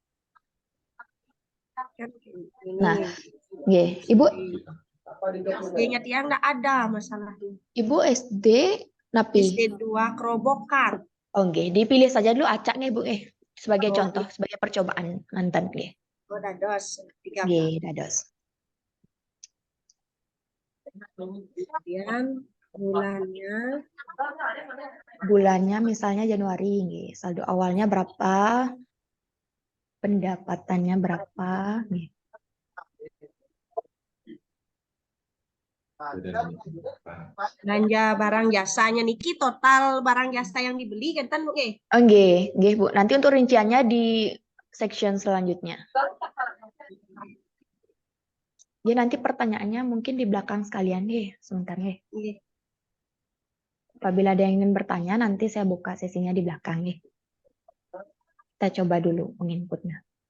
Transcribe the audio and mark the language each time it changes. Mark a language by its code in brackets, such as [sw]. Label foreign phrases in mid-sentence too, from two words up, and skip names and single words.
[id] Ini. Nah, Ibu. SD-nya Tiang nggak ada masalahnya. Ibu SD napi. SD 2 Kerobokan. Oh, dipilih saja dulu acak nih Bu sebagai contoh, sebagai percobaan mantan nggih. Oh, dados 13. [ban] Nggih, dados. [id] Kemudian bulannya misalnya Januari nggih. Saldo awalnya berapa? Pendapatannya berapa? Nggih. belanja barang jasanya niki total barang jasa yang dibeli kan Bu nggih. Oh, nggih Bu. Nanti untuk rinciannya di section selanjutnya. Ya nanti pertanyaannya mungkin di belakang sekalian deh, sebentar ya. Apabila ada yang ingin bertanya, nanti saya buka sesinya di belakang nih. Kita coba dulu menginputnya.